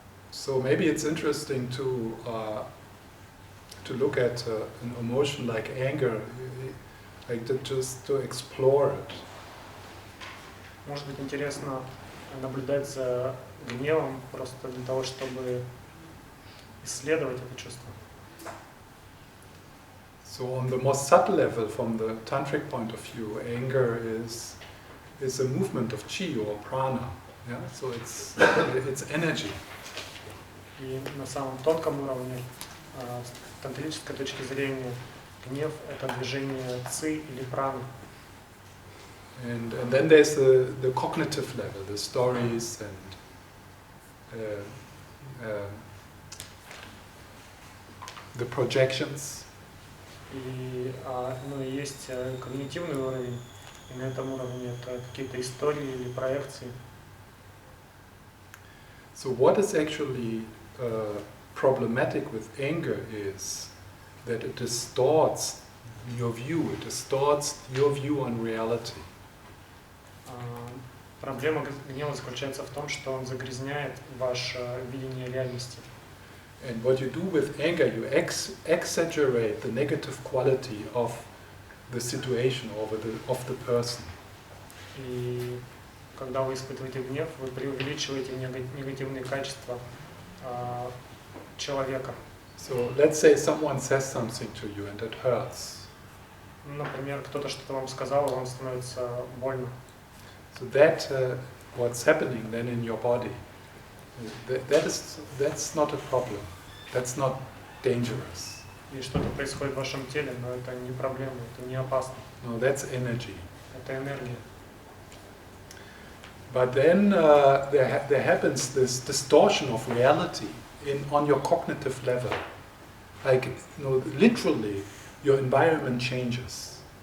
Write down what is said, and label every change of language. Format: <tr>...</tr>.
<en>So maybe it's interesting to look at an emotion like anger, like just to explore it.</en> <ru>Может быть, интересно наблюдать за гневом просто для того, чтобы исследовать это чувство.</ru> <en>So on the most subtle level, from the tantric point of view, anger is a movement of chi or prana. Yeah, so it's energy.</en> <ru>И на самом тонком уровне, с тантрической точки зрения, гнев – это движение ци или праны.</ru> <en>And then there's the cognitive level, the stories and the projections.</en> <ru>И, ну, и есть когнитивный уровень, и на этом уровне это какие-то истории или проекции.</ru> <en>So what is actually problematic with anger is that it distorts your view, it distorts your view on reality.</en> <ru>Проблема гнева заключается в том, что он загрязняет ваше видение реальности.</ru> <en>And what you do with anger, you exaggerate the negative quality of the situation or of the person.</en> <ru>И когда вы испытываете гнев, вы преувеличиваете негативные качества человека.</ru> <en>So let's say someone says something to you and it hurts.</en> <ru>Например, кто-то что-то вам сказал, и вам становится больно.</ru> <en>So that what's happening then in your body, that's not a problem. That's not dangerous.</en> <ru>И что-то происходит в вашем теле, но это не проблема, это не опасно.</ru> <en>No, that's energy.</en> <ru>Это энергия.</ru> <en>But then there happens this distortion of reality on your cognitive level. Like, literally, your environment changes.</en>